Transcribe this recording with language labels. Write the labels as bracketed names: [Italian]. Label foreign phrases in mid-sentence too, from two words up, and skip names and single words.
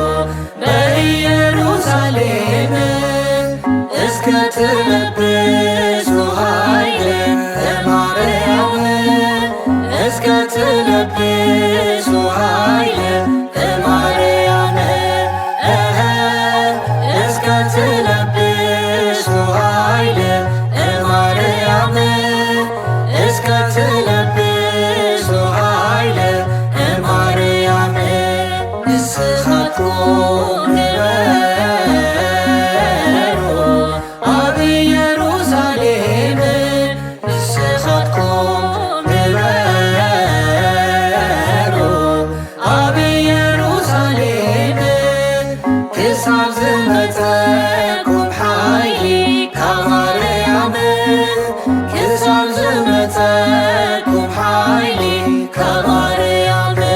[Amharic] በኢየሩሳሌም እስከ ትለብሱ ኃይለ እማርያም እስከ ትለብሱ ኃይለ እማርያም እስከ ትለብሱ ኃይለ እማርያም እስከ ትለብሱ ኃይለ እማርያም [Tigrinya] ንስኻትኩም ንበሩ ኣብ ኢየሩሳሌም ንስኻትኩም ንበሩ ኣብ ኢየሩሳሌም ክሳብ ዝመፀኩም ሓይሊ ካብ ማርያም ክሳብ ዝመፀኩም ሓይሊ ካብ ማርያም